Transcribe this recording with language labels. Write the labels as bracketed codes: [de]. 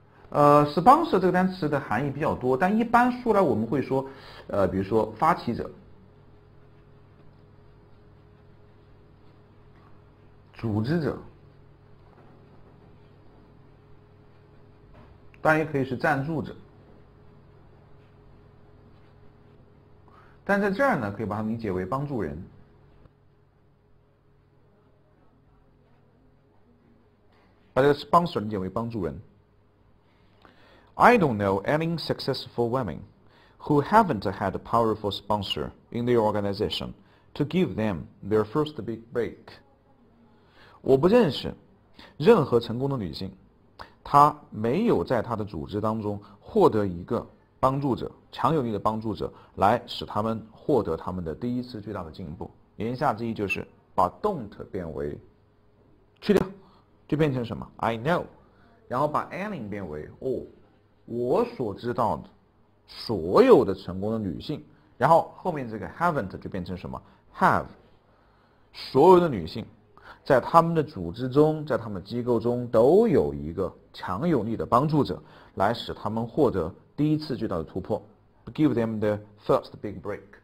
[zh] sponsor 这个单词的含义比较多，但一般说来我们会说，比如说发起者、组织者，当然也可以是赞助者。但在这儿呢，可以把它理解为帮助人。把这个 sponsor 理解为帮助人。 [en] I don't know any successful women who haven't had a powerful sponsor in their organization to give them their first big break。 [zh] 我不认识任何成功的女性，她没有在她的组织当中获得一个帮助者，强有力的帮助者，来使他们获得他们的第一次最大的进步。言下之意就是把 don't 变为去掉，就变成什么 [en] I know， [zh] 然后把 any 变为我所知道的所有的成功的女性，然后后面这个 haven't 就变成什么 have， 所有的女性在他们的组织中，在他们的机构中都有一个强有力的帮助者，来使他们获得第一次巨大的突破 [en] to give them the first big break。